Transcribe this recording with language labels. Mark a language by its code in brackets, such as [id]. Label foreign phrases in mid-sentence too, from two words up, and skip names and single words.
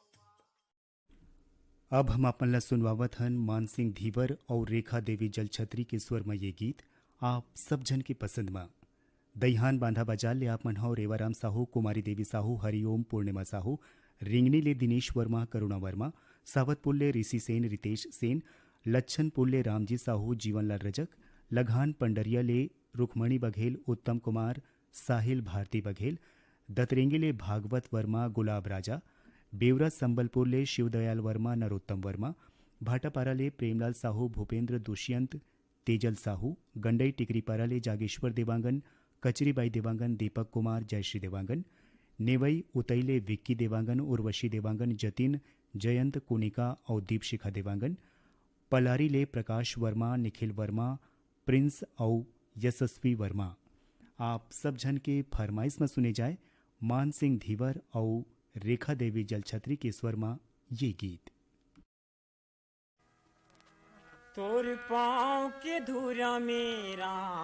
[hne] अब हम अपन ला सुनवावत हन मान सिंह धीवर और रेखा देवी जलछत्री के स्वर में ये गीत आप सब जन की पसंद में। दईहान बांधा बाजार ले आप मन हो रेवाराम साहू, कुमारी देवी साहू, हरिओम पूर्णिमा साहू, रिंगनी ले दिनेश वर्मा, करुणा वर्मा, सावतपुर ले ऋषि सेन, रितेश सेन, लच्छनपुर ले रामजी साहू, जीवनलाल रजक, लघान पंडरिया ले रुक्मणी बघेल, उत्तम कुमार, साहिल भारती बघेल, दतरेंगे ले भागवत वर्मा, गुलाब राजा, बेवरा संबलपुर ले शिवदयाल वर्मा, नरोत्तम वर्मा, भाटापारा ले प्रेमलाल साहू, भूपेंद्र दुष्यंत, तेजल साहू, गंडई टिकरीपारा ले जागेश्वर देवांगन, कचरीबाई देवांगन, दीपक कुमार, जयश्री देवांगन, नेवई उतईले विक्की देवांगन, उर्वशी देवांगन, जतिन, जयंत कुनिका और दीपशिखा देवांगन, पलारी ले प्रकाश वर्मा, निखिल वर्मा, प्रिंस और यशस्वी वर्मा। आप सब जन के फरमाइश में सुने जाए मान सिंह धीवर और रेखा देवी जलछत्री के स्वर में ये गीत। तोर पाँव के धूरा मेरा